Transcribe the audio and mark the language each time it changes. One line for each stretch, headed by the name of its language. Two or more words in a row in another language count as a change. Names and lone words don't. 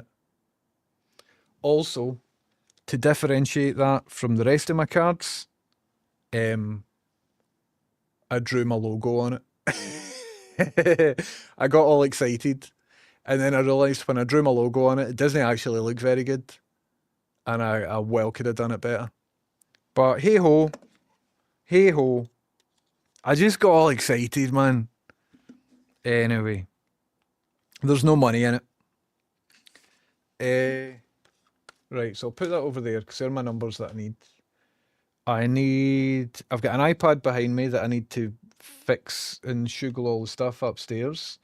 English: Also, to differentiate that from the rest of my cards, I drew my logo on it. I got all excited. And then I realised when I drew my logo on it, it doesn't actually look very good. And I well could have done it better. But hey ho. Hey ho. I just got all excited, man. Anyway. There's no money in it. Right, so I'll put that over there because they're my numbers that I need. I've got an iPad behind me that I need to fix and shugle all the stuff upstairs.